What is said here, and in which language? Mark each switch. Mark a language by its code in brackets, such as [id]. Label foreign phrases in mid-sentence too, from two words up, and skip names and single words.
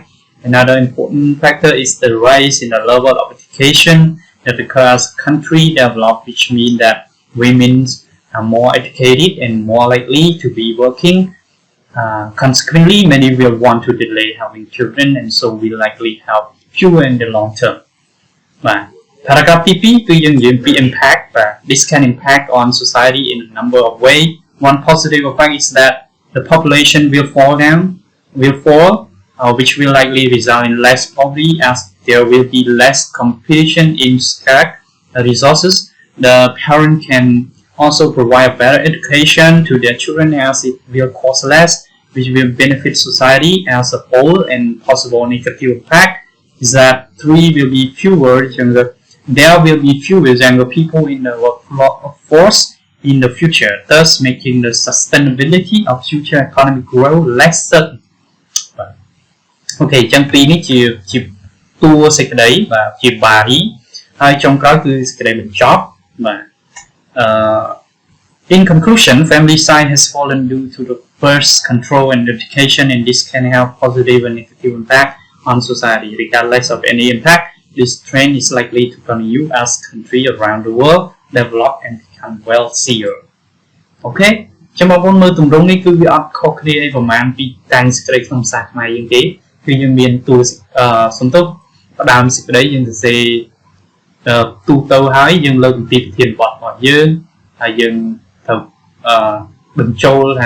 [en] Another important factor is the rise in the level of education that occurs as country develop, which means that women are more educated and more likely to be working. Consequently, many will want to delay having children and so will likely have fewer in the long term. [km] Paragraph ទី2គឺយើងនិយាយពី impact. [en] This can impact on society in a number of ways. One positive effect is that the population will fall, which will likely result in less poverty as there will be less competition in scarce resources. The parent can also provide better education to their children as it will cost less, which will benefit society as a whole. And possible negative effect is that there will be fewer younger people in the workforce in the future, thus making the sustainability of future economic growth less certain. Okay, [km] ចឹងពីរនេះជាតួសេចក្តីបាទជា [en] body [km] ហើយចុងក្រោយគឺសេចក្តីបញ្ចប់បាទ [en] In conclusion, family size has fallen due to the birth control and education, and this can have positive and negative impact on society. Regardless of any impact, this trend is likely to continue as countries around the world develop and become wealthier. [km] Okay, ចាំបងប្អូនមើលទម្រង់នេះគឺវាអត់ខុសគ្នាអីប្រហែលពីតាំងសេចក្តីក្នុងភាសាខ្មែរយើងទេគឺយើងមានតួសំទុះផ្ដើមសេចក្តីយើងសរសេរទូទៅហើយយើងលើកអំពីប្រធានបទរបស់យើងហើយយើងត្រូវបញ្ចូលថា